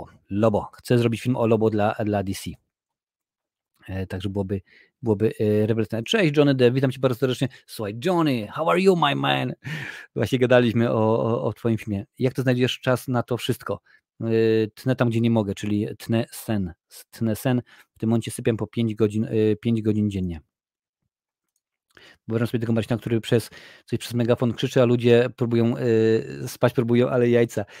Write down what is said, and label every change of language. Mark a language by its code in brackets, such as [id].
[pl] Lobo. Chcę zrobić film o Lobo dla DC. Także byłoby rewelacyjne. Cześć Johnny D, witam cię bardzo serdecznie. Słuchaj [en] Johnny, how are you my man? [pl] Właśnie gadaliśmy o twoim filmie. Jak to znajdziesz czas na to wszystko? Tnę tam, gdzie nie mogę, czyli tnę sen. W tym momencie sypiam po 5 godzin dziennie. Wyobrażam sobie tego Marcina, który przez megafon krzyczy, a ludzie próbują spać, ale jajca.